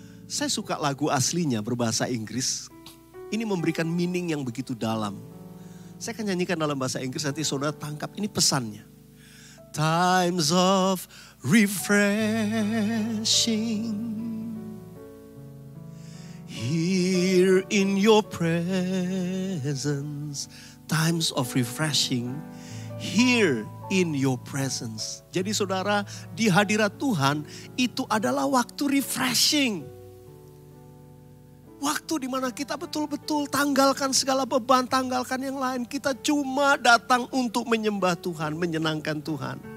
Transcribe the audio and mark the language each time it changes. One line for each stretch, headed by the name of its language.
Indonesian: Saya suka lagu aslinya berbahasa Inggris. Ini memberikan meaning yang begitu dalam. Saya akan nyanyikan dalam bahasa Inggris, nanti saudara tangkap ini pesannya.
English: Times of refreshing, here in your presence. Times of refreshing, here in your presence.
Indonesian: Jadi saudara, di hadirat Tuhan itu adalah waktu refreshing. Waktu di mana kita betul-betul tanggalkan segala beban, tanggalkan yang lain. Kita cuma datang untuk menyembah Tuhan, menyenangkan Tuhan.